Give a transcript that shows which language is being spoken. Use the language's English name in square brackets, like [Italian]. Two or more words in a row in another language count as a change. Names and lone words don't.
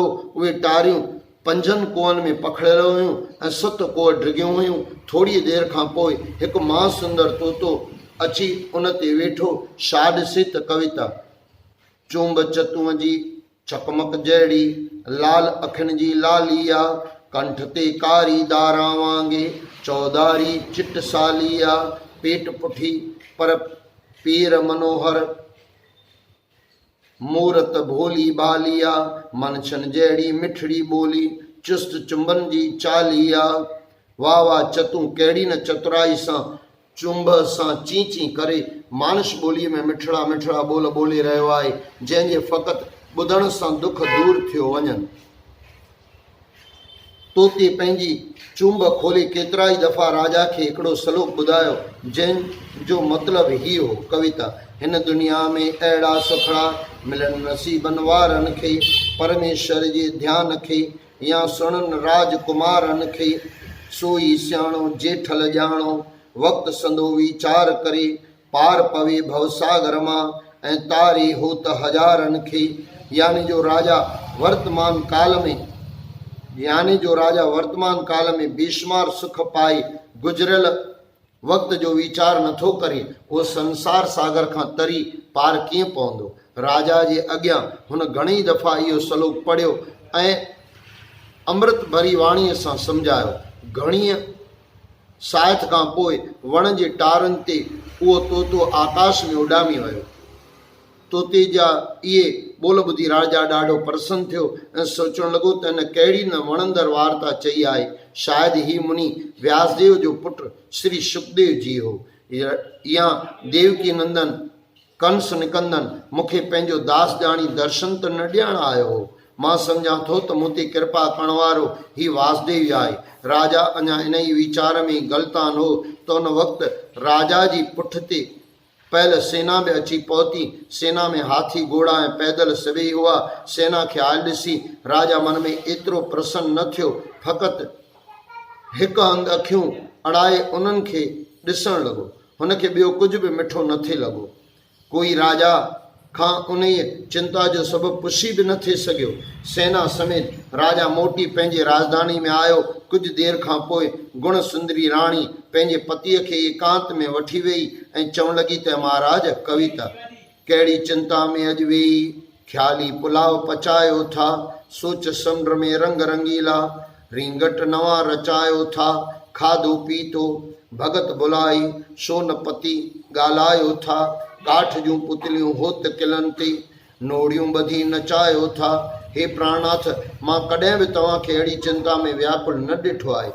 [Sindhi] उहे टारियूं 5 कुअनि में पखिड़ियल हुयूं ऐं 7 कुअ डिघियूं हुयूं। थोरी देरि खां पोइ हिकु महासुंदर तोतो अची उन ते वेठो। छा ॾिसे त कविता चुंब चतुअ जी चकमक जहिड़ी लाल अखियुनि जी लाली आ। कंठ ते कारी दारां वांगे चौधारी चिट साली आ। पेट पुठी पर पेर मनोहर मूरत भोली बाली आ। मनछन जहिड़ी मिठड़ी ॿोली चुस्त चुंबन जी चाली आ। वाह वाह चतू कहिड़ी न चतुराई सां चुंब सां ची ची करे मानस ॿोलीअ में मिठड़ा मिठड़ा ॿोल ॿोले रहियो आहे, जंहिंजे फ़क़ति ॿुधण सां दुख दूर थियो वञनि। तोते पंहिंजी चुंब खोले केतिरा ई दफ़ा राजा खे हिकिड़ो सलोक ॿुधायो, जंहिंजो मतिलबु ही हो, कविता। हिन दुनिया में अहिड़ा सुखड़ा मिलनि नसीबनि वारनि खे, परमेश्वर जे ध्यान खे या सुणनि राजकुमारनि खे, सोई सियाणो जेठल ॼाणो वक़्तु संदो वीचार करे पार पवे भवसागर मां ऐं तारे हो त हज़ारनि खे। यानी जो राजा वर्तमान काल में बेशुमार सुख पाए गुज़रियल वक़्त जो वीचार नथो करे, उहो संसार सागर खां तरी पार कीअं पवंदो। राजा जे अॻियां हुन घणेई दफ़ा इहो सलोक पढ़ियो ऐं अमृत भरी वाणीअ सां सम्झायो। घणीअ सायथ खां पोइ वण जे टारनि ते उहो तोतो आकाश में उॾामी वियो। तोते जा इहे ॿोल ॿुधी राजा ॾाढो प्रसन्न थियो ऐं सोचणु लॻो त हिन कहिड़ी न वणंदड़ वार्ता चई आहे। शायदि ही मुनि व्यासदेव जो पुटु श्री सुखदेव जी हो या देवकी नंदन कंस निकंदन मूंखे पंहिंजो दास ॼाणी दर्शन त न ॾियणु आयो हो। मां सम्झां थो त मूं ते कृपा करण वारो ही वासुदेव ई आहे। राजा अञा इन ई वीचार में गलतान हो त उन वक़्तु राजा जी पुठिते पहल सेना बि अची पहुती। सेना में हाथी घोड़ा ऐं पैदल सभई हुआ। सेना खे आयल ॾिसी राजा मन में एतिरो प्रसन्न न थियो, फ़क़ति हिकु हंधि अखियूं अड़ाए उन्हनि खे ॾिसणु लॻो। हुनखे ॿियो कुझु बि मिठो न थिए लॻो। कोई राजा खां उन चिंता जो सबबु पुछी बि न थिए सघियो। सेना समेत राजा मोटी पंहिंजे राजधानी में आयो। कुझु देरि खां पोइ गुण सुंदरी राणी पंहिंजे पतीअ खे एकांत में वठी वेई ऐं चवणु लॻी त महाराज कविता, कहिड़ी चिंता में अॼु वेई, ख़्याली पुलाव पचायो था, सोच समुंड में रंग रंगीला, रींगट नवां रचायो था, खाधो पीतो भगत बुलाई, सोन पती ॻाल्हायो था, काठ जूं पुतलियूं होत किलनि ते नोड़ियूं ॿधी नचायो था। हे प्राणनाथ, मां कॾहिं बि तव्हांखे अहिड़ी चिंता में व्याकुल न ॾिठो आहे।